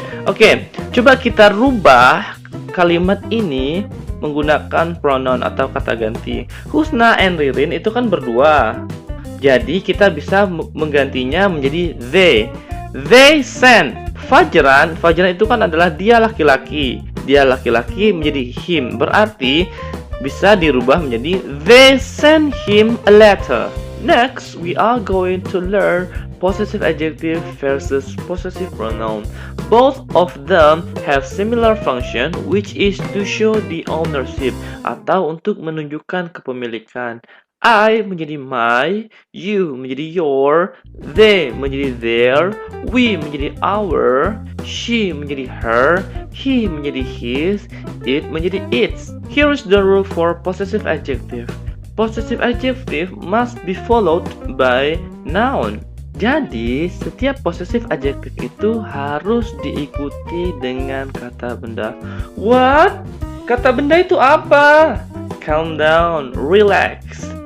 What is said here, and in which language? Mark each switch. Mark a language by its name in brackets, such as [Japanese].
[Indonesian] Oke, coba kita rubah kalimat ini menggunakan pronoun atau kata ganti. Husna and Ririn itu kan berdua. Jadi kita bisa menggantinya menjadi they. [English] They send Fajran. [Indonesian] Fajran itu kan adalah dia laki-laki. Dia laki-laki menjadi him. Berarti bisa dirubah menjadi [English] they send him a letter. Next, we are going to learn possessive adjective versus possessive pronoun. Both of them have similar function, which is to show the ownership [Indonesian] atau untuk menunjukkan kepemilikan. I menjadi my, you menjadi your, they menjadi their, we menjadi our, she menjadi her, he menjadi his, it menjadi its. [English] Here is the rule for possessive adjective. Possessive adjective must be followed by noun. [Indonesian] Jadi, setiap possessive adjective itu harus diikuti dengan kata benda. What? Kata benda itu apa? [English] Calm down, relax.